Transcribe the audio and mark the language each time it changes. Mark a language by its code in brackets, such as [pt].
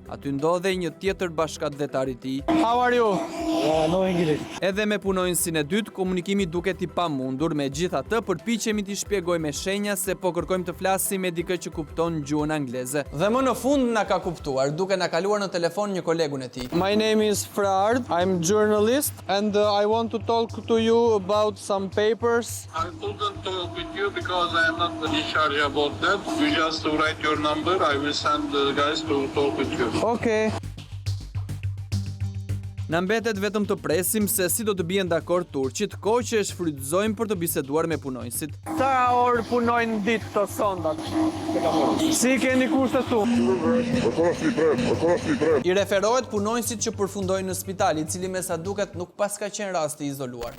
[sq] Aty ndodhej një tjetër bashkëdhetar i tij. [en] How are you? No English. [sq] Edhe me punonjësin e dytë, komunikimi duket i pamundur, megjithatë përpiqemi t'i shpjegojmë me shenja se po kërkojmë të flasim me dikë që kupton gjuhën angleze. Dhe më në fund na ka kuptuar, duke na kaluar në telefon një kolegun e tij. [en] My name is Frard, I'm journalist and I want to talk to you about some papers. I couldn't talk with you because I am not in charge about that. You just write your number, I will send the guys to talk with you. Okay. [sq] Na mbetet vetëm të presim se si do të bien dakord turqit, kohë që e shfrytëzojmë për të biseduar me punonjësit. Sa orë punojnë ditë të sondat? Si keni kushtet tu? I referohet punonjësit që përfundojnë në spital, i cili me sa duket nuk pas ka qenë rast i izoluar.